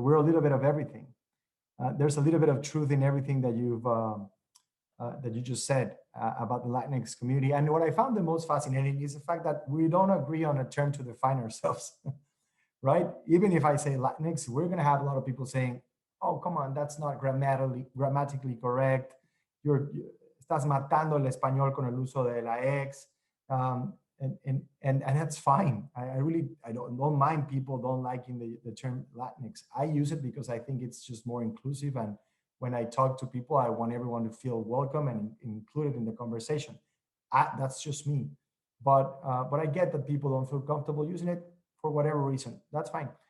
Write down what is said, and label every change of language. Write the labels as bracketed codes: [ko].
[en] We're a little bit of everything. There's a little bit of truth in everything that you just said about the Latinx community. And what I found the most fascinating is the fact that we don't agree on a term to define ourselves, right? Even if I say Latinx, we're going to have a lot of people saying, "Oh, come on, that's not grammatically correct. [es] Estás matando el español con el uso de la ex." [en] And that's fine. I don't mind people don't liking the term Latinx. I use it because I think it's just more inclusive, and when I talk to people, I want everyone to feel welcome and included in the conversation. That's just me. But I get that people don't feel comfortable using it for whatever reason. That's fine.